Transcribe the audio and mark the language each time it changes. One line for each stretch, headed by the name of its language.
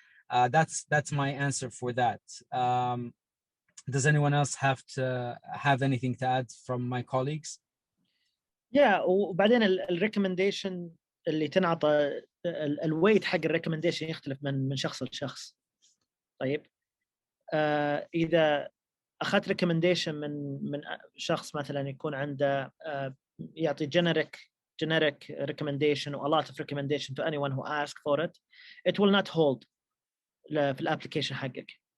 English: That's my answer for that. Does anyone else have anything to add from my colleagues?
Arabic: Yeah, وبعدين الريكومنديشن اللي تنعطى الويت حق الريكومنديشن يختلف من شخص لشخص.
English: طيب اذا اخذت ريكومنديشن من شخص مثلا يكون عنده يعطي generic recommendation or a lot of recommendation to anyone who asks for it will not hold في الابلكيشن حقك.